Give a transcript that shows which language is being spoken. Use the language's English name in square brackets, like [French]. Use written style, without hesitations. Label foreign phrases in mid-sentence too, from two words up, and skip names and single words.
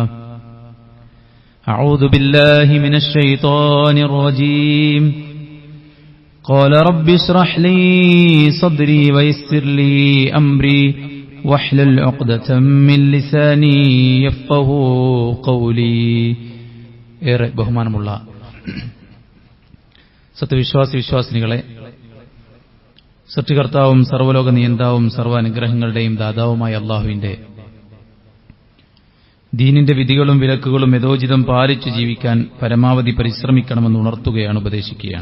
[Arabic] أعوذ بالله من الشيطان الرجيم قال رب اشرح لي صدري ويسر لي أمري واحلل عقدة من لساني يفقهوا قولي [Malayalam] ഏറെ ബഹുമാനമുള്ള സത്യവിശ്വാസികളെ, സൃഷ്ടികർത്താവും സർവ്വലോക നിയന്താവും സർവ്വാനുഗ്രഹങ്ങളുടെയും ദാതാവുമായ അല്ലാഹുവിന്റെ ദീനിന്റെ വിധികളും വിലക്കുകളും യഥോചിതം പാലിച്ചു ജീവിക്കാൻ പരമാവധി പരിശ്രമിക്കണമെന്ന് ഉണർത്തുകയാണ്, ഉപദേശിക്കുകയാണ്.